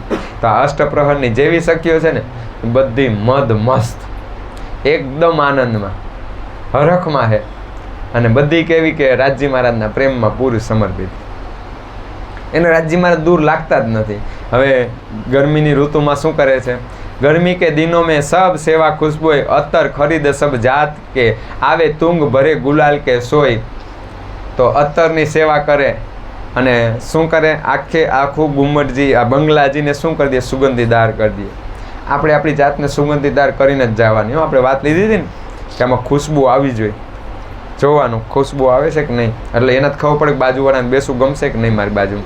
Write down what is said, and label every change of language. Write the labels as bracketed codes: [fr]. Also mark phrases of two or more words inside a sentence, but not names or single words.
[gu] તો આ અષ્ટપ્રહરની જેવી સખીઓ છે ને બધી મદ મસ્ત, એકદમ આનંદમાં, હરખમાં છે. અને બધી કેવી કે રાજજી મહારાજના પ્રેમમાં પૂરી સમર્પિત. એને રાજજી મહારાજ દૂર લાગતા જ નથી. હવે ગરમીની ઋતુમાં શું કરે છે? [hi] गर्मी के दिनों में सब सेवा खुशबोए अतर खरीद सब जात के आवे तुंग भरे गुलाल के सोई. [gu] તો અતરની સેવા કરે અને શું કરે? આખું ગુમ્મટજી આ બંગલાજીને શું કરી દે? સુગંધીદાર કરી દે. આપણે આપણી જાતને સુગંધીદાર કરીને જ જવાની. આપણે વાત લીધી હતી ને કે આમાં ખુશ્બુ આવી જોઈએ, જોવાનું ખુશ્બુ આવે છે કે નહીં. એટલે એને જ ખબર પડે કે બાજુવાળાને બેસવું ગમશે કે નહીં મારી બાજુ.